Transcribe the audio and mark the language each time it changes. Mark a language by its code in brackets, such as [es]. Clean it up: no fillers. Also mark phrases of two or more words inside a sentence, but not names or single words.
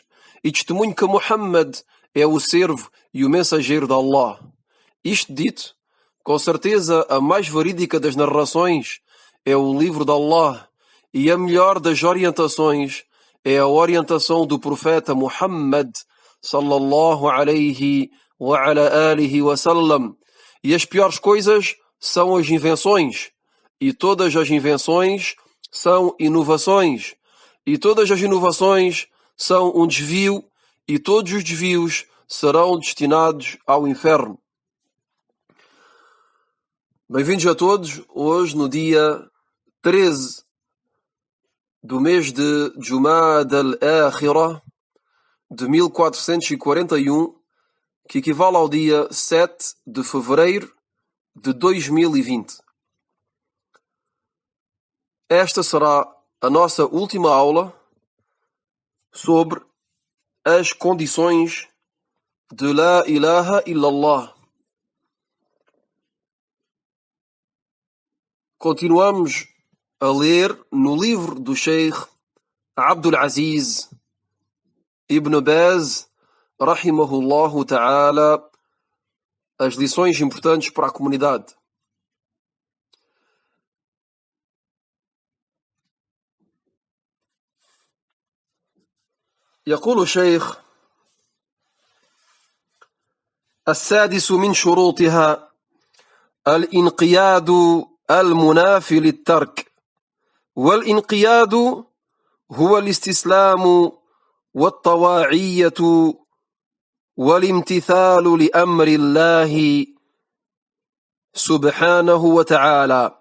[pt] E testemunho que Muhammad é o servo e o mensageiro de Allah. Isto dito, com certeza a mais verídica das narrações é o livro de Allah, e a melhor das orientações é a orientação do profeta Muhammad [ar] صلى الله عليه وعلى آله وسلم. [pt] E as piores coisas são as invenções, e todas as invenções são inovações, e todas as inovações são um desvio, e todos os desvios serão destinados ao inferno. Bem-vindos a todos, hoje no dia 13 do mês de Jumada al-Akhirah de 1441, que equivale ao dia 7 de fevereiro de 2020. Esta será a nossa última aula sobre as condições de [ar] لا إله إلا الله. [pt] Continuamos a ler no livro do Sheikh Abdul Aziz Ibn Baz, [ar] رحمه الله تعالى, [pt] as lições importantes para a comunidade. [ar] يقول الشيخ: السادس من شروطها الانقياد المنافي للترك، والانقياد هو الاستسلام والطواعية والامتثال لأمر الله سبحانه وتعالى.